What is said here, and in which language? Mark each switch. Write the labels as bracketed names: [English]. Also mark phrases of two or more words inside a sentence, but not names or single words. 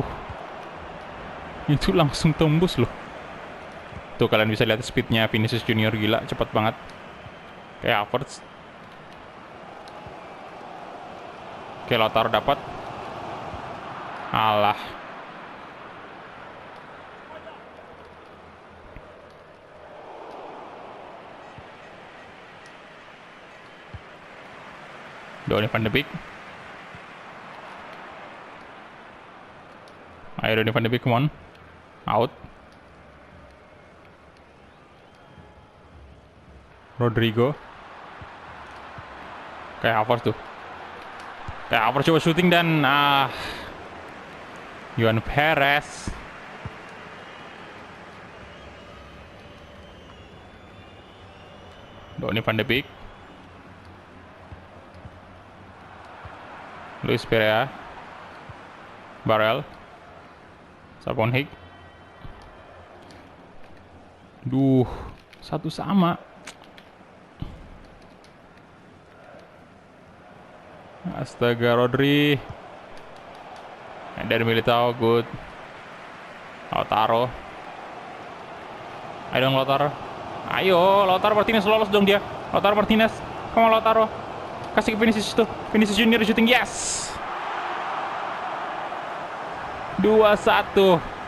[Indonesian] Itu langsung tembus loh. Tuh kalian bisa lihat speednya Vinicius Junior, gila, cepat banget. Kayak Havertz. Oke, Lautaro dapat. Alah. Donny van de Beek. Ayo Donny van de Beek, [English] come on. [Indonesian] Out. Rodrigo. Kayak Havertz tuh. Kayak Havertz coba shooting dan Johan Perez. Donny van de Beek. Luis Pereira. Barreal. Savonhik. Duh, 1-1. Astaga, Rodri. Dari Militao, good. Lautaro. Ayo dong Lautaro. Ayo, Lautaro Martinez lolos dong dia. Lautaro Martinez. [English] Come on [Indonesian] Lautaro. Kasih ke Vinicius tuh. Vinicius Junior [English] shooting, yes. [Indonesian] 2-1.